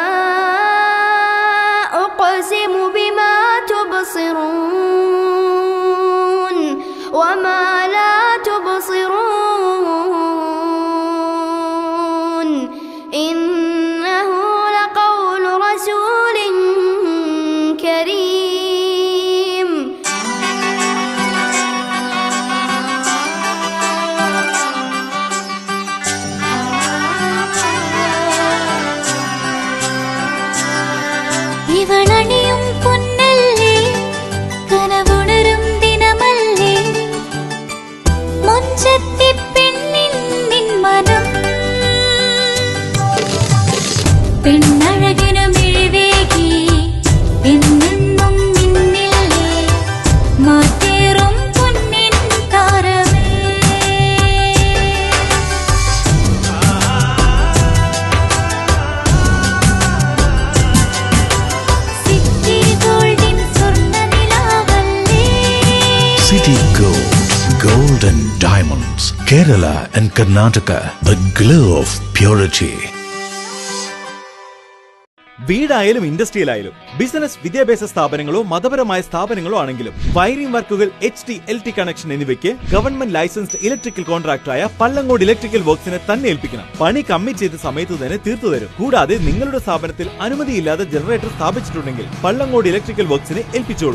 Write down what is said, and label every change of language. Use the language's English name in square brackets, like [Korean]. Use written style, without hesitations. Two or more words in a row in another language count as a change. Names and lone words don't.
[Arabic] أقسم بما تبصرون وما لا تبصرون إنه لقول رسول كريم [Malayalam] ഇവളണിയും പൊന്നല്ലേ കനവുണരും ദിനമല്ലേ മൊഞ്ചത്തി പെണ്ണിൻ നിൻ മനം പെണ്ണഴകിനു മിഴിവേകി എന്നെന്നും നിന്നില്ലേ മാറ്റേറും പൊന്നിൻ താരമേ [English] City Gold and Diamonds, Kerala and Karnataka, the glow of purity. [Malayalam] വീടായാലും ഇൻഡസ്ട്രിയിലായാലും ബിസിനസ് വിദ്യാഭ്യാസ സ്ഥാപനങ്ങളോ മതപരമായ സ്ഥാപനങ്ങളോ ആണെങ്കിലും [English] wiring works HT-LT connection [Malayalam] എന്നിവയ്ക്ക് [English] government licensed electrical contractor [Malayalam] പള്ളങ്ങോട് ഇലക്ട്രിക്കൽ വർക്സിനെ തന്നെ ഏൽപ്പിക്കണം. പണി കമ്മിറ്റ് ചെയ്ത സമയത്ത് തന്നെ തീർത്തു തരും. കൂടാതെ നിങ്ങളുടെ സ്ഥാപനത്തിൽ അനുമതിയില്ലാതെ ജനറേറ്റർ സ്ഥാപിച്ചിട്ടുണ്ടെങ്കിൽ പള്ളങ്ങോട് ഇലക്ട്രിക്കൽ വർക്സിനെ ഏൽപ്പിച്ചോളൂ.